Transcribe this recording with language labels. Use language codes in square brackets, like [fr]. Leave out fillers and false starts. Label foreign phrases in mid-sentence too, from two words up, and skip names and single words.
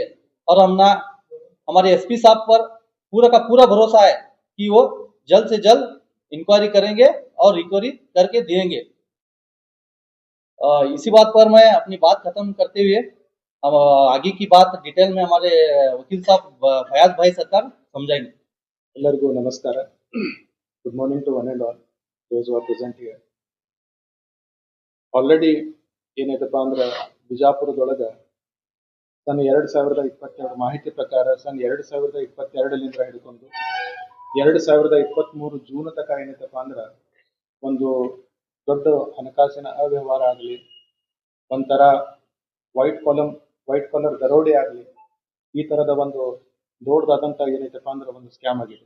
[hi] और हमारे एसपी साहब पर पूरा का पूरा भरोसा है कि वो जल्द से जल्द इंक्वायरी करेंगे और रिकवरी करके देंगे। इसी बात पर मैं अपनी बात खत्म करते हुए अब आगे की बात डिटेल में हमारे वकील साहब फयाज भाई सरकार समझाएंगे। [kn] ಎಲ್ಲರಿಗೂ ನಮಸ್ಕಾರ. [en] Good morning to one and all those are present here. [kn] ಆಲ್ರೆಡಿ ಏನೈತಪ್ಪ ಅಂದ್ರೆ ಬಿಜಾಪುರದೊಳಗೆ ಸನ್ 2022 ಮಾಹಿತಿ ಪ್ರಕಾರ ಸನ್ 2022 ಹಿಡ್ಕೊಂಡು 2023 ಜೂನ್ ತನಕ ಏನೈತಪ್ಪ ಅಂದ್ರೆ ಒಂದು ದೊಡ್ಡ ಹಣಕಾಸಿನ ಅವ್ಯವಹಾರ ಆಗಲಿ, ಒಂಥರ [en] white collar [kn] ದರೋಡೆ ಆಗಲಿ, ಈ ತರದ ಒಂದು ದೊಡ್ಡದಾದಂತ ಏನೈತಪ್ಪ ಅಂದ್ರೆ ಒಂದು ಸ್ಕ್ಯಾಮ್ ಆಗಿದೆ.